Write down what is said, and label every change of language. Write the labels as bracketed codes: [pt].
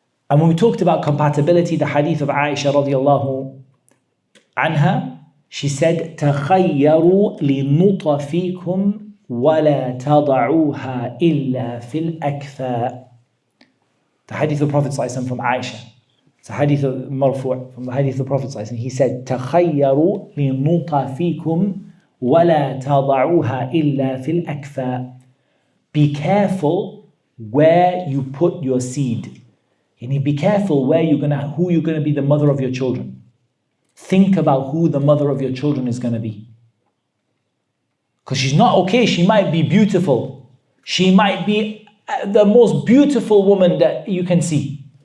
[en] And when we talked about compatibility, the hadith of Aisha radiallahu anha, she said, [ar] تَخَيَّرُوا لِنُطَ فِيكُمْ وَلَا تَضَعُوهَا إِلَّا فِي الْأَكْفَاءِ. [en] The hadith of the Prophet ﷺ from Aisha. It's a hadith of marfu' from the hadith of the Prophet ﷺ. He said, [ar] تَخَيَّرُوا لِنُطَ فِيكُمْ وَلَا تَضَعُوهَا إِلَّا فِي الْأَكْفَاءِ. [en] Be careful where you put your seed. Be careful who you're going to be the mother of your children. Think about who the mother of your children is going to be. Because she's not okay. She might be beautiful. She might be the most beautiful woman that you can see.